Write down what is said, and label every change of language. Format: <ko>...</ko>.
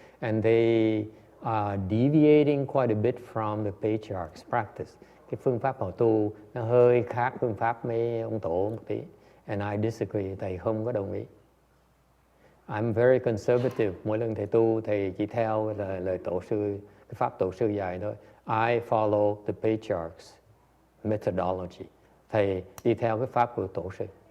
<en>And they are deviating quite a bit from the patriarch's practice.</en> <vi>Cái phương pháp họ tu nó hơi khác phương pháp mấy ông tổ một tí.</vi> <en>And I disagree,</en> <vi>thầy không có đồng ý.</vi> <en>I'm very conservative.</en> <vi>Mỗi lần thầy tu, thầy chỉ theo lời tổ sư, cái pháp tổ sư dạy thôi.</vi> <en>I follow the patriarch's methodology.</en> <vi>Thầy đi theo cái pháp của tổ sư.</vi>